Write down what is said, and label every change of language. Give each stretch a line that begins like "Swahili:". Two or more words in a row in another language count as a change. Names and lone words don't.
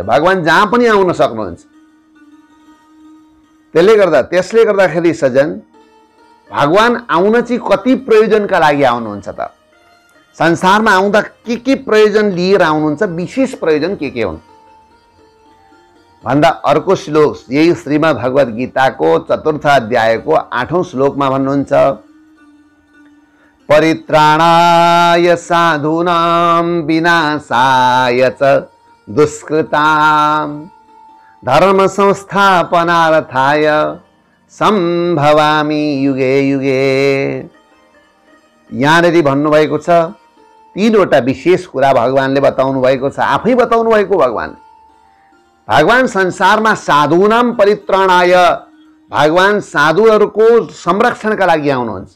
Nepali: भगवान जहाँ पनि आउन सक्नुहुन्छ। त्यसले गर्दाखेरि सज्जन, भगवान आउन चाहिँ कति प्रयोजनका लागि आउनुहुन्छ त? संसारमा आउँदा के प्रयोजन लिएर आउनुहुन्छ? विशेष प्रयोजन के हुन् भन्दा अर्को श्लोक यही श्रीमद् भगवद गीताको 4th अध्यायको 8औं श्लोकमा भन्नुहुन्छ,
Sanskrit: परित्राणाय साधूनां विनाशाय च दुष्कृतां धर्म संस्थापनार्थाय सम्भवामि युगे युगे।
Nepali: यहाँनिर भन्नुभएको छ 3वटा विशेष कुरा भगवानले बताउनु भएको छ, आफै बताउनु भएको भगवान संसारमा
Sanskrit: साधूनाम परित्राणाय,
Nepali: भगवान साधुहरूको संरक्षणका लागि आउनुहुन्छ।